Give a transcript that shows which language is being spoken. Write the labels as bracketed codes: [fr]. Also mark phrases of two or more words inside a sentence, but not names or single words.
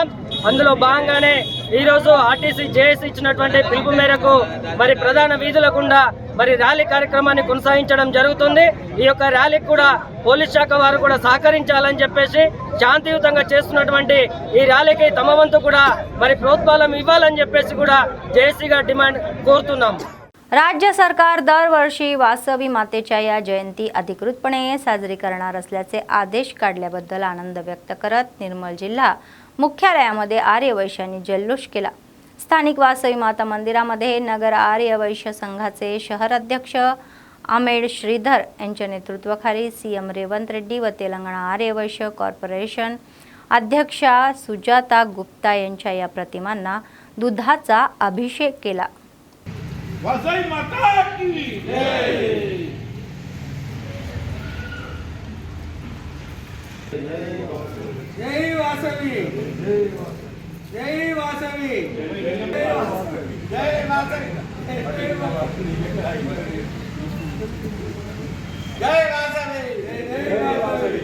[te] అందులో భాగంగానే ఈరోజు ఆర్టీసీ జేఏసీ ఇచ్చినటువంటి పిలుపు మేరకు మరి ప్రధాన వీధుల గుండా మరి ర్యాలీ కార్యక్రమాన్ని కొనసాగించడం జరుగుతుంది। ఈ యొక్క ర్యాలీకి కూడా పోలీస్ శాఖ వారు కూడా సహకరించాలని చెప్పేసి శాంతియుతంగా చేస్తున్నటువంటి ఈ ర్యాలీకి తమ వంతు కూడా మరి प्रोत्साहन ఇవ్వాలని చెప్పేసి కూడా జేఏసీగా డిమాండ్ కోరుతున్నాం। [mr] राज्य सरकार दरवर्षी वासवी मातेच्या या जयंती अधिकृतपणे साजरी करणार असल्याचे आदेश काढल्याबद्दल आनंद व्यक्त करत निर्मल जिल्हा मुख्यालयामध्ये आर्यवैश्यांनी जल्लोष केला। स्थानिक वासवी माता मंदिरामध्ये नगर आर्यवैश्य संघाचे शहर अध्यक्ष आमेड श्रीधर यांच्या नेतृत्वाखाली सीएम रेवंत रेड्डी व तेलंगणा आर्यवैश्य कॉर्पोरेशन अध्यक्षा सुजाता गुप्ता यांच्या या प्रतिमांना दुधाचा अभिषेक केला। [hi] वासवी माता की जय। जय वासवी, जय वासवी, जय वासवी, जय वासवी।